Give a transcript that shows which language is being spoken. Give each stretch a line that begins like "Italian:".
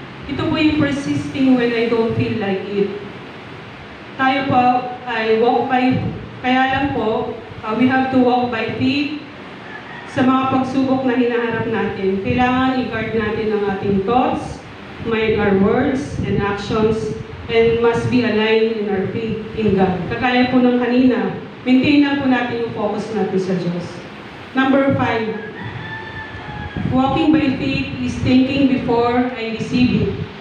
Filipino: Ito po yung
English: persisting when I don't feel like it.
Filipino: Tayo po ay kaya lang po,
English: we have to walk by faith
Filipino: sa mga pagsubok na hinaharap natin. Kailangan i-guard natin ang ating
English: thoughts, mind our words and actions, and must be aligned in our faith in God.
Filipino: Kagaya po ng kanina, maintain lang po natin yung focus natin sa Diyos.
English: Number 5, walking by faith is thinking before I receive it.